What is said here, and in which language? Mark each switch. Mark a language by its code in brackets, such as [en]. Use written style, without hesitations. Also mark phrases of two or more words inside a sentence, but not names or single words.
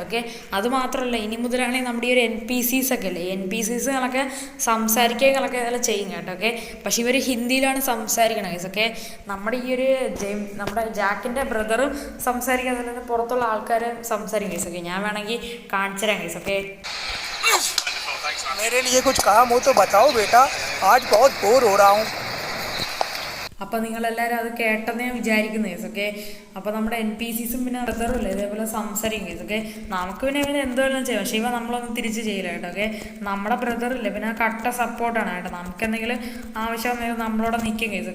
[ml] ഓക്കെ, അതുമാത്രമല്ല ഇനി മുതലാണെങ്കിൽ നമ്മുടെ ഈ ഒരു NPCs ഒക്കെ അല്ലേ, NPCsകളൊക്കെ സംസാരിക്കുകകളൊക്കെ ഇതെല്ലാം ചെയ്യും കേട്ടോ. ഓക്കെ, പക്ഷേ ഇവർ ഹിന്ദിയിലാണ് സംസാരിക്കണത് ഗൈസ്. ഓക്കെ, നമ്മുടെ ഈ ഒരു നമ്മുടെ ജാക്കിൻ്റെ ബ്രദറും സംസാരിക്കാതെ പുറത്തുള്ള ആൾക്കാർ സംസാരിക്കും ഗൈസ്. ഓക്കെ, ഞാൻ വേണമെങ്കിൽ കാണിച്ചു തരാം ഗൈസ്. ഓക്കെ, [hi] मेरे लिए कुछ काम हो तो बताओ बेटा, आज बहुत बोर हो रहा हूँ. [ml] അപ്പോൾ നിങ്ങളെല്ലാവരും അത് കേട്ടെന്ന് ഞാൻ വിചാരിക്കുന്നു ഗൈസ്. ഓക്കെ, അപ്പോൾ നമ്മുടെ NPCസും പിന്നെ ബ്രദറും ഇല്ലേ ഇതേപോലെ സംസാരിക്കും ഗൈസ്. ഓക്കെ, നമുക്ക് പിന്നെ ഇവന് എന്തുവെല്ലാം ചെയ്യാം, പക്ഷേ ഇവ നമ്മളൊന്നും തിരിച്ച് ചെയ്യില്ല കേട്ടോ. ഓക്കെ, നമ്മുടെ ബ്രദറില്ലേ പിന്നെ കട്ട സപ്പോർട്ടാണ് കേട്ടോ. നമുക്ക് എന്തെങ്കിലും ആവശ്യം വന്നാൽ നമ്മളോട് നിൽക്കും ഗൈസ്.